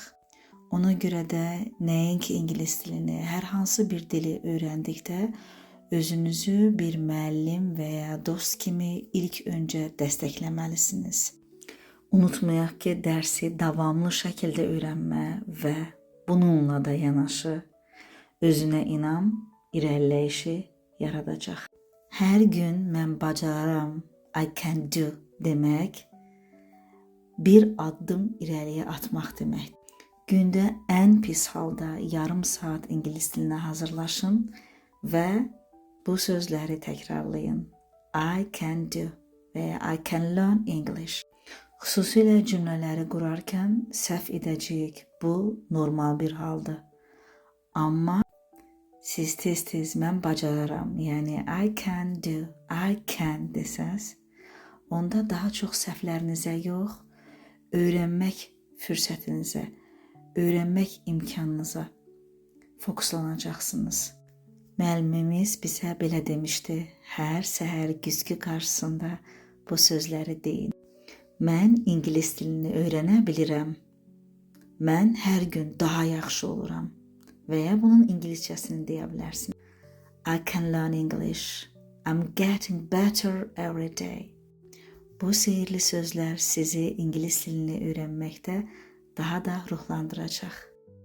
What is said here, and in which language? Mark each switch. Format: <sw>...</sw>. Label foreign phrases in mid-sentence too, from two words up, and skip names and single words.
<az>Ona görə də nəinki ingilis dilini, hər hansı bir dili öyrəndikdə özünüzü bir müəllim və ya dost kimi ilk öncə dəstəkləməlisiniz. Unutmayaq ki, dərsi davamlı şəkildə öyrənmə və bununla da yanaşı özünə inam, irəliləyişi yaradacaq. Hər gün mən bacararam,</az> <en>I can do</en> <az>demək bir addım irəliyə atmaq demək. Gündə ən pis halda yarım saat ingilis dilinə hazırlaşın və bu sözləri təkrarlayın.</az> <en>I can do və I can learn English.</en> <az>Xüsusilə cümlələri qurarkən səhv edəcəyik. Bu normal bir haldır. Amma siz tez-tez mən bacararam, yəni</az> <en>I can do, I can</en> <az>desəz, onda daha çox səhvlərinizə yox, öyrənmək fürsətinizə, öyrənmək imkanınıza fokuslanacaqsınız. Müəllimimiz bizə belə demişdi, hər səhər güzgü qarşısında bu sözləri deyin. Mən ingilis dilini öyrənə bilirəm. Mən hər gün daha yaxşı oluram. Və ya bunun ingiliscəsini deyə bilərsin.</az> <en>I can learn English. I'm getting better every day.</en> <az>Bu sehirli sözlər sizi ingilis dilini öyrənməkdə daha da ruhlandıracaq.</az>